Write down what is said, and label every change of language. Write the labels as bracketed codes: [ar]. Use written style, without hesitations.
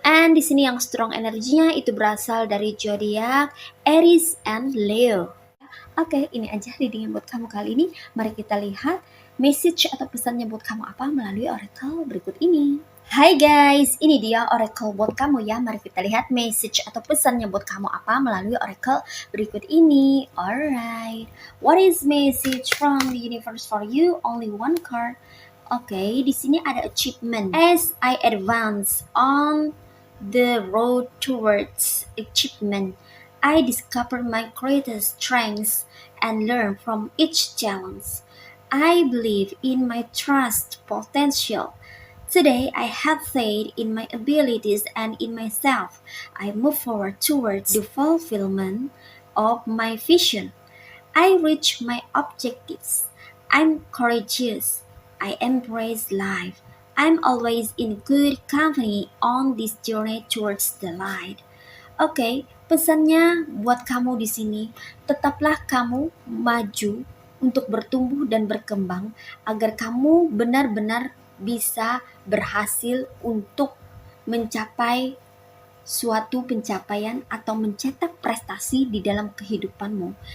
[id] And di sini yang strong energinya itu berasal dari zodiak Aries and Leo. Oke, ini aja reading buat kamu kali ini. Mari kita lihat message atau pesannya buat kamu apa melalui oracle berikut ini. Hai guys, ini dia oracle buat kamu ya. Mari kita lihat message atau pesannya buat kamu apa melalui oracle berikut ini. [en] Alright, what is message from the universe for you? Only one card. [id] Oke, di sini ada achievement. [en] As I advance on the road towards achievement, I discover my greatest strengths and learn from each challenge. I believe in my trust potential. Today, I have faith in my abilities and in myself. I move forward towards the fulfillment of my vision. I reach my objectives. I'm courageous. I embrace life. I'm always in good company on this journey towards the light. [id] Oke, pesannya buat kamu di sini, tetaplah kamu maju untuk bertumbuh dan berkembang agar kamu benar-benar bisa berhasil untuk mencapai suatu pencapaian atau mencetak prestasi di dalam kehidupanmu.